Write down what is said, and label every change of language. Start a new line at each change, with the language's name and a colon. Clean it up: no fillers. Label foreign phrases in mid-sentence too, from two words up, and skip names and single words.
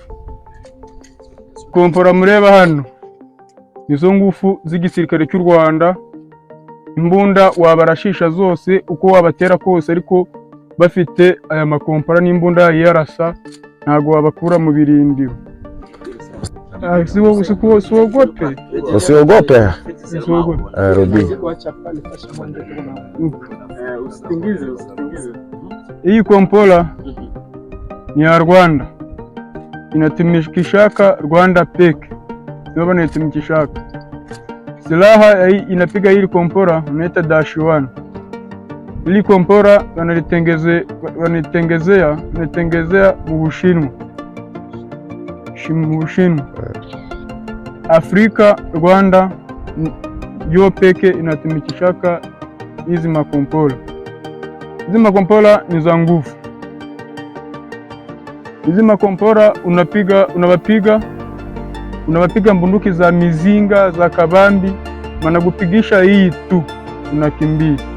Kinyarwanda: Kompora mureba hano nizo ngufu z'igisirikare cy'u Rwanda. Imbunda wabarashisha zose uko wabatera kose, ariko bafite aya makompora n'imbunda yarasa ntago wabakura mu birindiro.
Swahili: Usiogope. Rudi. Hii kompora ni ya Rwanda, inatumikishaka Rwanda peke, ndio wanatumikishaka. Silaha inapiga hili kompora unaita -1. Hili kompora wanatengezea mu Bushinwa. Afrika, Rwanda yo peke inatumikishaka hizi makompora. Hizi makompora ni za nguvu. Hizi makompora unawapiga mbunduki za mizinga za kabambi, wanakupigisha hii tu unakimbia.